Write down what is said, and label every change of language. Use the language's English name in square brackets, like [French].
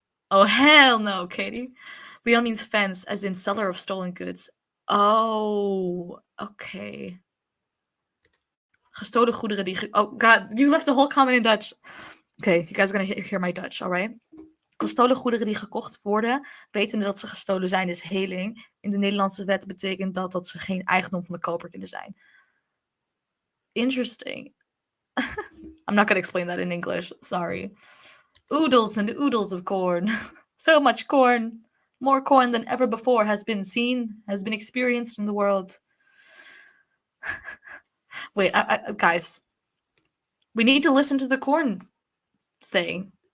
[English] Oh, hell no, Katie. Leon means fence, as in seller of stolen goods. Oh, okay. [Dutch] Gestolen goederen die... [English] Oh, God, you left the whole comment in Dutch. Okay, you guys are gonna hear my Dutch, alright? [Dutch] Gestolen goederen die gekocht worden, wetende dat ze gestolen zijn, is heling. In de Nederlandse wet betekent dat ze geen eigendom van de koper kunnen zijn. [English] Interesting. I'm not gonna explain that in English, sorry. Oodles and oodles of corn. So much corn. More corn than ever before has been seen, has been experienced in the world. Wait, guys. We need to listen to the corn thing.